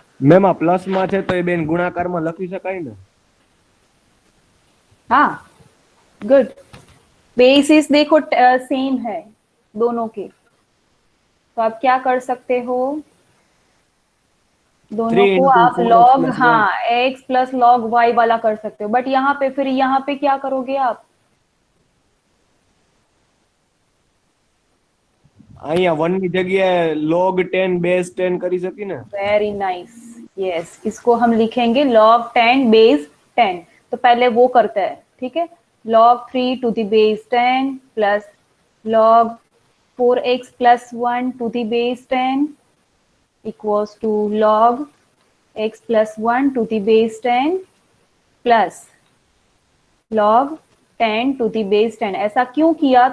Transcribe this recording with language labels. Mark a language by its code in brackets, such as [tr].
[gu] Ma'am આ plus માં છે તો એ બેન ગુણાકારમાં લખી શકાય ને? [hi] हाँ, गुड. बेसिस देखो सेम है दोनों के, तो आप क्या कर सकते हो? दोनों 3 को [en] into [hi] आप [en] 4x log, plus 1. [hi] हाँ, x प्लस log y वाला कर सकते हो. बट यहाँ पे फिर यहाँ पे क्या करोगे आप? [gu] અહીંયા 1 ની જગ્યાએ log 10 base 10 કરી શકી ને? [en] Very nice. [hi] यस, इसको हम लिखेंगे log 10 बेस 10. तो पहले वो करते हैं, ठीक है. [en] log 3 to the base 10 plus log 4x plus 1 to the base 10 equals to log x plus 1 to the base 10 plus log 10 to the base 10. [hi] ऐसा क्यों किया?